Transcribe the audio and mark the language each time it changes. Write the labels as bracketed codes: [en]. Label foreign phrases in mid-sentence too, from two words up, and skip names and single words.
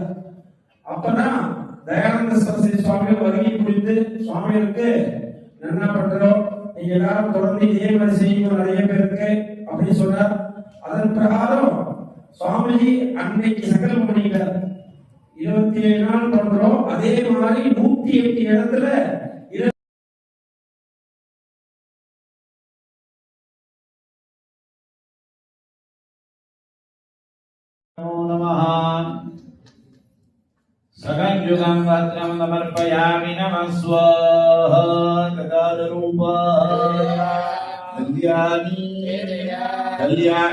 [ta] அப்பதான் தயானந்த சரஸ்வதி சுவாமிகள் வருகை புரிந்து சுவாமிகளுக்கு என்ன பண்றோம், நீங்க எல்லாரும் தொடர்ந்து இதே மாதிரி செய்யணும் நிறைய பேருக்கு அப்படின்னு சொன்னார். அதன் பிரகாரம் சுவாமிஜி அன்னைக்கு சங்கல்பம் பண்ணிட்டார். 27 நாள் பண்றோம். அதே மாதிரி 108 இடத்துல [sa] सगंयुगं वस्त्रं समर्पयामि नमः स्वाहा तदारूपा कल्याणी कल्याण